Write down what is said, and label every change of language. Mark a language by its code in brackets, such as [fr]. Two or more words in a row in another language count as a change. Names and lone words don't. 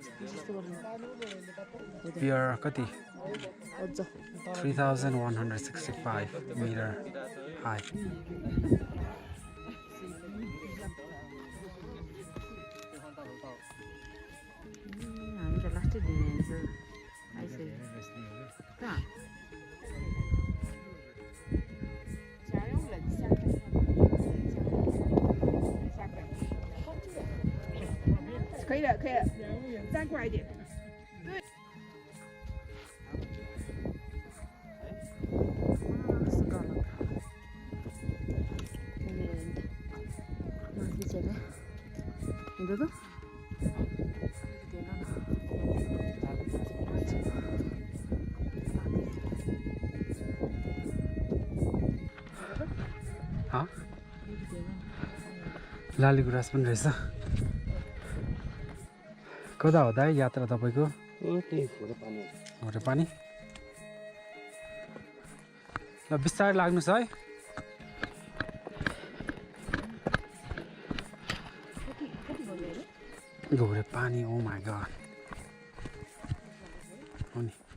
[ne] पियर कति 3165 मिटर हाई हामी त लास्टै दिन आइसक्यो कहाँ [zh] 可以了，可以了，再过来一点。 [id] Itu tuh Hah? [ne] लाली गुराँस पनि रहेछ कता हो दाइ यात्रा तपाईको घोडे पानी ल बिस्तारै लाग्नुस् है घोडे पानी [en] Oh my God [ne] हो नि